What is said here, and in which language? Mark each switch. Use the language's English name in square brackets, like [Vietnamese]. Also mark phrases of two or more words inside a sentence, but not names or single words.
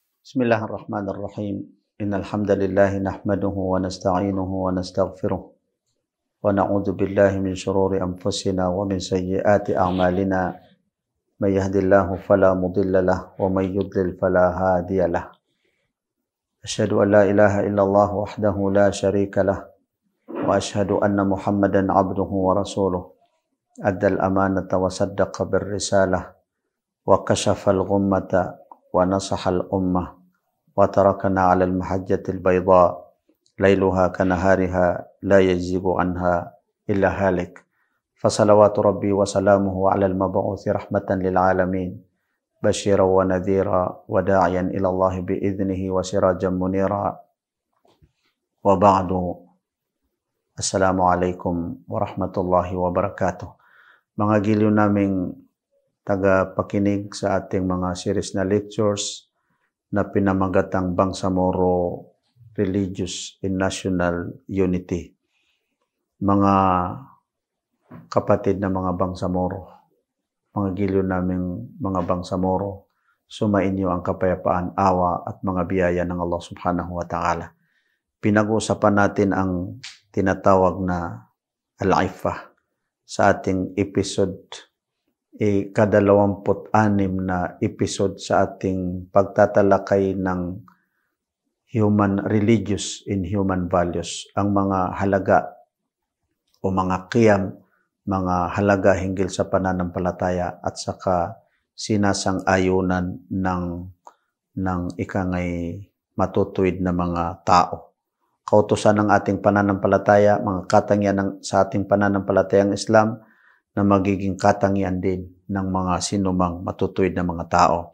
[Arabic] بسم الله الرحمن الرحيم. إن الحمد لله نحمده ونستعينه ونستغفره ونعوذ بالله من شرور أنفسنا ومن سيئات أعمالنا. من يهده الله فلا مضل له ومن يضلل فلا هادي له. أشهد أن لا إله إلا الله وحده لا شريك له وأشهد أن محمدا عبده ورسوله. أدى الأمانة وصدق بالرسالة وكشف الغمة ونصح الأمة وتركنا على المحجة البيضاء ليلها كنهارها لا يزيغ عنها إلا هالك. فصلوات ربي وسلامه على المبعوث رحمة للعالمين بشيرا ونذيرا وداعيا إلى الله بإذنه وسراجا منيرا. وبعد. السلام عليكم ورحمة الله وبركاته. [Filipino] Mga giliw naming taga-pakinig sa ating mga series na lectures na pinamagatang Bangsamoro Religious and National Unity. Mga kapatid na mga Bangsamoro, mga giliw naming mga Bangsamoro, sumainyo ang kapayapaan, awa at mga biyaya ng Allah [Arabic] سبحانه وتعالى. [Filipino] Pinag-uusapan natin ang tinatawag na al-Iffah sa ating episode ika-26 na episode sa ating pagtatalakay ng [English] human religious and human values, [Filipino] ang mga halaga o mga qiyam, mga halaga hinggil sa pananampalataya at saka sinasang-ayunan ng ikangay matutuwid na mga tao. Kautusan ng ating pananampalataya, mga katangian sa ating pananampalatayang Islam na magiging katangian din ng mga sinumang matutuwid na mga tao.